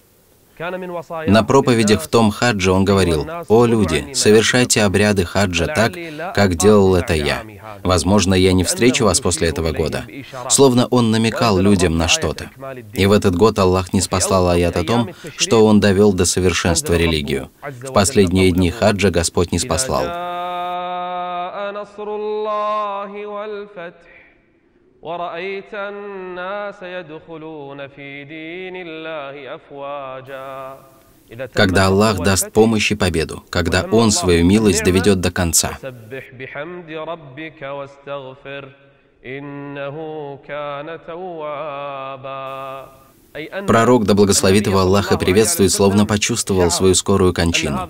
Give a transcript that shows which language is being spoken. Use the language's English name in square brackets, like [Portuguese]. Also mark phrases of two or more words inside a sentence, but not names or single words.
[Russian] На проповедях в том хадже он говорил: «О люди, совершайте обряды хаджа так, как делал это я. Возможно, я не встречу вас после этого года». Словно он намекал людям на что-то. И в этот год Аллах ниспослал аят о том, что он довел до совершенства религию. В последние дни хаджа Господь ниспослал: [Arabic] ورأيت الناس يدخلون في دين الله أفواجا. [Russian] Когда Аллах даст помощь и победу, когда Он свою милость доведет до конца. Пророк, да благословит его Аллах и приветствует, словно почувствовал свою скорую кончину.